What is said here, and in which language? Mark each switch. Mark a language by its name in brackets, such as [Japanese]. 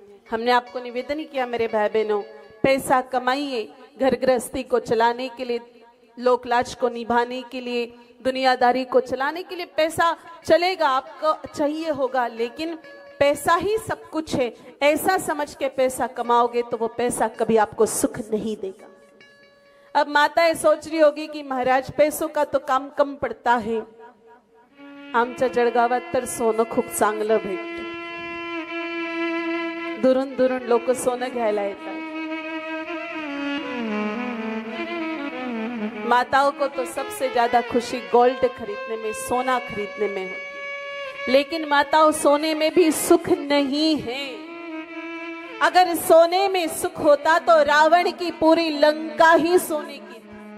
[Hindi] हमने आपको निवेदन किया मेरे भाई बहनों, पैसा कमाइए घर गृहस्थी को चलाने के लिए, लोक लाज को निभाने के लिए, दुनियादारी को चलाने के लिए पैसा चलेगा, आपको चाहिए होगा, लेकिन पैसा ही सब कुछ है ऐसा समझ के पैसा कमाओगे तो वो पैसा कभी आपको सुख नहीं देगा। अब माताएं सोच रही होगी कि महाराज पैसों का तो काम कम पड़ता है, [Marathi] आमच्या जळगावात तर सोनं खूप चांगलं भेटतं, दुरून दुरून लोक सोनं घ्यायला येतात। [Hindi] माताओं को तो सबसे ज्यादा खुशी गोल्ड खरीदने में, सोना खरीदने में होती, लेकिन माताओं सोने में भी सुख नहीं है। अगर सोने में सुख होता तो रावण की पूरी लंका ही सोने की थी।